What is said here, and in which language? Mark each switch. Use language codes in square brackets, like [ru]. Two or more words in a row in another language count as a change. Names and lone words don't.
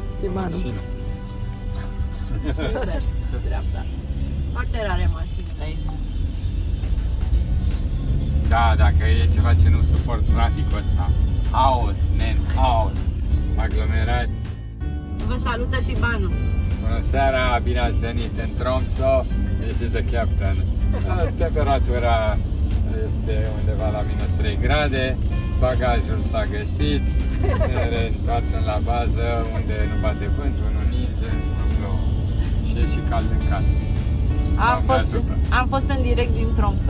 [ro] Manu. Mașină. Uite, pe dreapta. Foarte rare mașinile aici. Da, dacă e ceva ce nu suport traficul ăsta. Haos, man, haos. Aglomerați. Vă salută Tibanu. Bună seara, bine ați venit în Tromsø. [en] This is the captain. [ro] Temperatura este undeva la minus 3 grade. Bagajul s-a găsit. Ne reîntoarcem la bază unde nu bate vântul, nu ninge, nu plouă. Și e și cald în casă. Am fost în direct din Tromsø.